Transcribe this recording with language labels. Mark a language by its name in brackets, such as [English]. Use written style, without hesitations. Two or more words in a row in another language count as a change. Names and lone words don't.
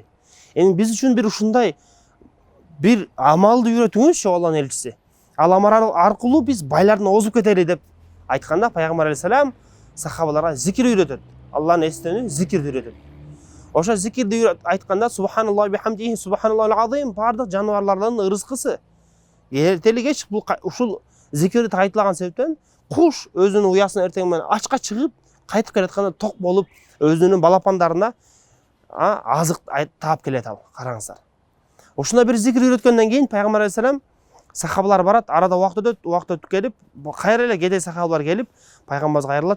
[Kyrgyz] Эми биз үчүн бир ушундай бир амалды үйрөтүңүзчү, Алланын элчиси. Ал амал аркылуу биз байлардан озуп кетели деп айтканда, пайгамбар алейхисалам сахабаларга зикир үйрөтөт. Алланы эстөөнү, зикирди үйрөтөт. Ошо зикирди айтканда [Arabic] سبحان الله وبحمده سبحان الله العظيم, [Kyrgyz] бардык жаныбарлардын ырыскысы. Эртели кеч ушул зикирди айтылаган себептен куш өзүнүн уясына эртең менен ачка чыгып, кайтып келатканда ток болуп, өзүнүн балапандарына азык таап келет ал. Караңыздар. Ошондой бир зикир үйрөткөндөн кийин пайгамбар алейхисалам сахабалар барат, арада убакыт өтүп келип, кайра эле кедей сахабалар келип, пайгамбарыбызга кайрылат.